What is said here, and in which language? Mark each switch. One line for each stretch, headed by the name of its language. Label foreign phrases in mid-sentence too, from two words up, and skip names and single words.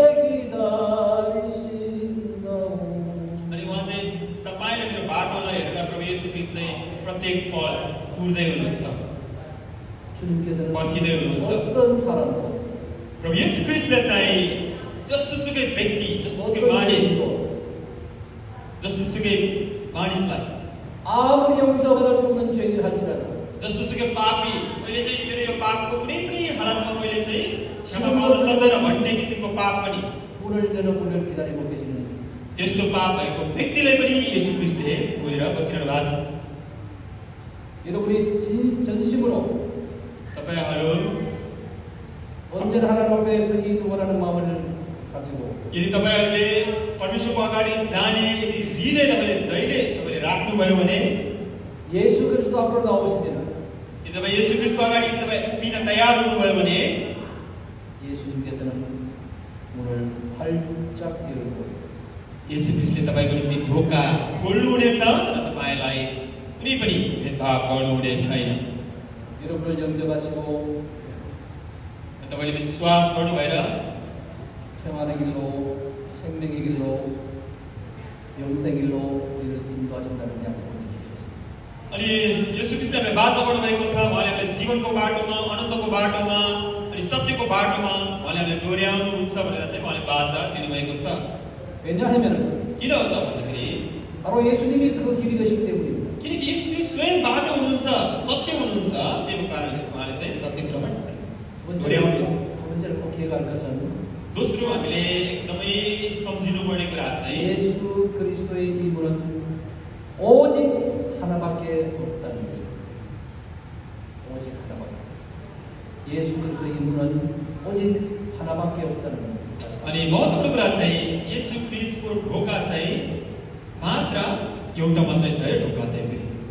Nepali: अनि उहाँ चाहिँ तपाईँले मेरो बाटोलाई हेरेर प्रभु येशू ख्रीष्ट चाहिँ प्रत्येक पल कुर्दै हुनुहुन्छ, पर्खिँदै हुनुहुन्छ। प्रभु येशू ख्रीष्टले चाहिँ जस्तोसुकै व्यक्ति, जस्तोसुकै मानिस, जस्तोसुकै मानिसलाई
Korean: 아무리 용서받을 수 없는 죄를 할지라도
Nepali: जस्तोसुकै पापी मैले चाहिँ मेरो यो पापको कुनै पनि हालतमा मैले चाहिँ क्षमा पाउन सक्दैन भन्ने किसिमको पाप पनि
Korean: 불을 내는 불을 기다리고 계시는
Nepali: त्यस्तो पाप भएको व्यक्तिलाई पनि येशू ख्रीष्टले कुरेर बसिरहनु भएको छ।
Korean: 여러분이 전심으로
Nepali: तपाईहरु
Korean: 언제나 하나님 앞에 서기 원하는 마음을 가지고
Nepali: यदि तपाईहरुले परमेश्वरको अगाडि जाने यदि हृदय तपाईले जहिले तपाईले राख्नु भयो भने
Korean: 예수 그리스도 앞으로 나오시면
Nepali: यदि तपाई येशू ख्रीष्टको अगाडि तपाई उभिन तयार हुनु भयो भने
Korean: 예수님께서는 문을 활짝 열고
Nepali: येशू ख्रीष्टले तपाईको निम्ति ढोका खोल्नुहुनेछ र तपाईलाई कुनै पनि भेदभाव गर्नुहुने छैन।
Korean: 여러분을 영접하시고
Nepali: तपाईले विश्वास गर्नु भएर
Korean: 평안의 길로 생명의 길로 영생의 길로 우리를 인도하신다는 약속을 주셨습니다.
Nepali: अनि येशू ख्रीष्टले वाचा गर्नु भएको छ। उहाँले हामीलाई जीवनको बाटोमा, अनन्तको बाटोमा अनि सत्यको बाटोमा उहाँले हामीलाई डोर्याउनुहुन्छ भनेर चाहिँ उहाँले वाचा दिनुभएको छ।
Korean: 왜냐하면
Nepali: किन हो त भन्दाखेरि
Korean: 바로 예수님이 그 길이 되시기 때문입니다.
Nepali: किनकि येशू ख्रीष्ट स्वयं बाटो हुनुहुन्छ, सत्य हुनुहुन्छ। त्यही कारणले उहाँले चाहिँ सत्यमा डोर्याउनुहुन्छ।
Korean: 번째로 꼭 기억할 것은
Nepali: दोस्रो हामीले एकदमै सम्झिनुपर्ने कुरा चाहिँ
Korean: 예수 그리스도의 이름은 오직 하나밖에 없다는 것입니다. 오직 하나밖에. 예수 그리스도의 이름은 오직 하나밖에 없다는 것입니다.
Nepali: अनि महत्त्वपूर्ण कुरा चाहिँ येशू ख्रीष्टको ढोका चाहिँ मात्र एउटा मात्रै छ। ढोका चाहिँ